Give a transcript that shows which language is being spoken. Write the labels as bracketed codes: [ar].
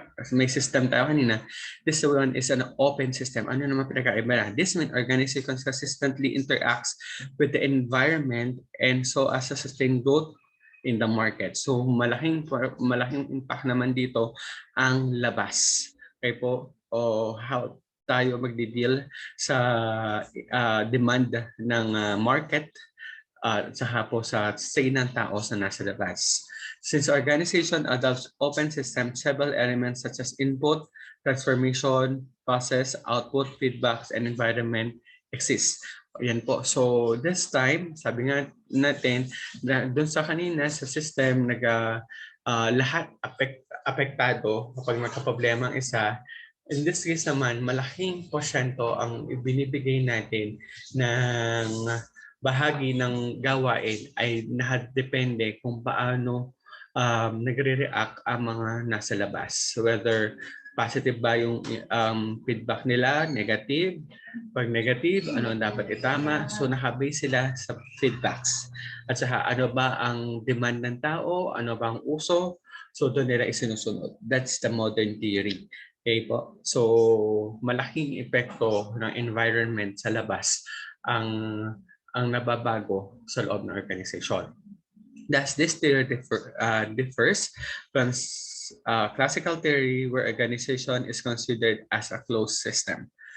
[tl] May system tayo kanina. [en] This one is an open system. [tl] Ano naman pinagkaiba na? [en] This means organizations consistently interacts with the environment and so as to sustain growth in the market. [tl] So malaking impact naman dito ang labas. Okay po, how tayo magdi-deal sa demand ng market saka po sa say ng tao sa nasa labas. [en] Since organization adopts open system, several elements such as input, transformation, process, output, feedbacks, and environment exist. [tl] Yan po. [en] So this time, [tl] sabi nga natin, doon sa kanina sa system, lahat apektado kapag magka-problema ang isa, [en] In this case [tl] naman, malaking porsyento ang ibinibigay natin ng bahagi ng gawain ay nakadepende kung paano nagre-react ang mga nasa labas. [en] Whether positive ba yung feedback nila, negative. [tl] Pag negative, ano ang dapat itama? So nakabase sila sa feedbacks. At saka ano ba ang demand ng tao? Ano ba ang uso? So doon nila isinusunod. [en] That's the modern theory. [tl] Okay po. So malaking epekto ng environment sa labas ang nababago sa loob ng organization. [en] Thus, this theory differs from classical theory where organization is considered as a closed system.